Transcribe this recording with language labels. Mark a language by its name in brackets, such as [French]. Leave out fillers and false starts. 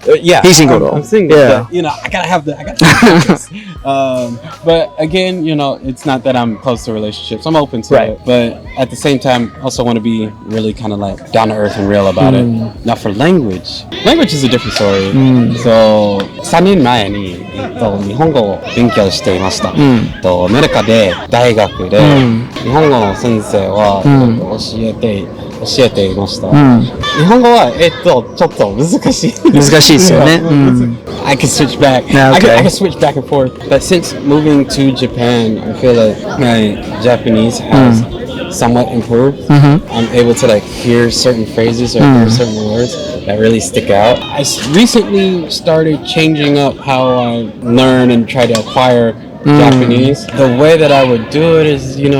[English] Yeah, he's single though. I'm single. Yeah. But, I gotta have the purpose. But again, it's not that I'm close to relationships. I'm open to it, but at the same time, also want to be really kind of like down to earth and real about it. Now for language is a different story. So [Japanese] 3年前に日本語を勉強していました。アメリカで大学で日本語の先生は教えていました。日本語はちょっと難しいですよね。 [English] I can switch back. I can switch back and forth. But since moving to Japan, I feel like my Japanese has somewhat improved. I'm able to like hear certain phrases or hear certain words that really stick out. I recently started changing up how I learn and try to acquire Japanese. The way that I would do it is,